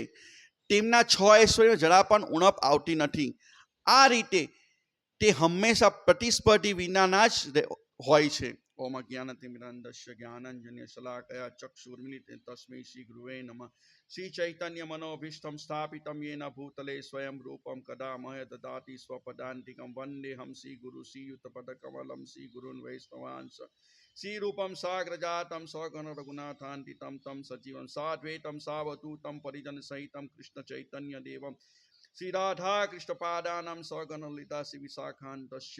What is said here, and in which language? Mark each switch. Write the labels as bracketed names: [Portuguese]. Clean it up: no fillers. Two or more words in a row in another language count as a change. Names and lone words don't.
[Gujarati] તેમના 6 ઐશ્વર્યમાં જરા પણ ઉણપ આવતી નથી. આ રીતે તે હંમેશા પ્રતિસ્પર્ધી વિનાના જ હોય છે. [Sanskrit] ઓમ જ્ઞાનતિમિરાન્ધસ્ય જ્ઞાનાંજન્ય શલાકયા ચક્ષુર્મિલિતં તસ્મૈ શ્રી ગુરુવે નમઃ. શ્રી ચૈતન્ય મનોભીષ્ટં સ્થાપિतं येन भूतले स्वयं रूपं कदा मह्य ददाति स्वपदान्तिकं वन्देऽहं श्रीगुरु श्रीयुतपदकमलं श्रीगुरून् वैष्णवांश्च. श्रीरूपं साग्रजातं सगण रघुनाथान्वितं तं सजीवं साद्वैतं सावधूतं परिजनसहितं कृष्णचैतन्यदेवं श्रीराधाकृष्णपादानां सगण ललिता श्रीविशाखान्तस्य.